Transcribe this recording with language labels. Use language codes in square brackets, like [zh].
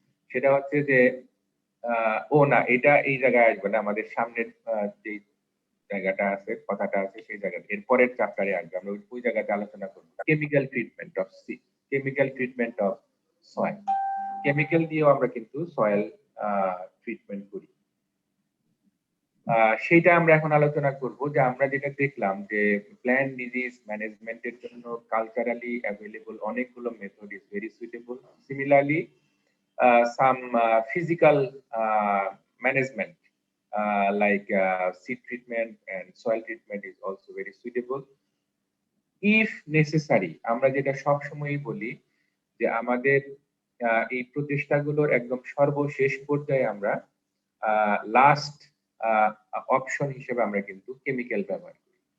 [bn] সেটা হচ্ছে যে ও না, এটা এই জায়গায় আসবে না, আমাদের সামনের যে জায়গাটা আছে, কথাটা আছে, সেই জায়গাতে এরপরের চ্যাপ্টারে আসবে, আমরা ওই জায়গাতে আলোচনা করব [en] Chemical treatment of chemical treatment of soil. [bn] Chemical দিয়েও আমরা কিন্তু সয়েল ট্রিটমেন্ট করি। সেটা আমরা এখন আলোচনা করব যে আমরা যেটা দেখলাম যে প্ল্যান্ট ডিজিজ ম্যানেজমেন্টের জন্য কালচারালি অ্যাভেলেবল অনেকগুলো [en] Method is very suitable. Similarly some physical management like seed treatment and soil treatment is also very suitable if necessary. [bn] আমরা যেটা সবসময়ই বলি যে আমাদের এই প্রচেষ্টাগুলোর একদম সর্বশেষ পর্যায়ে আমরা লাস্ট অপশন হিসেবে আমরা কিন্তু কেমিক্যাল ব্যবহার করি।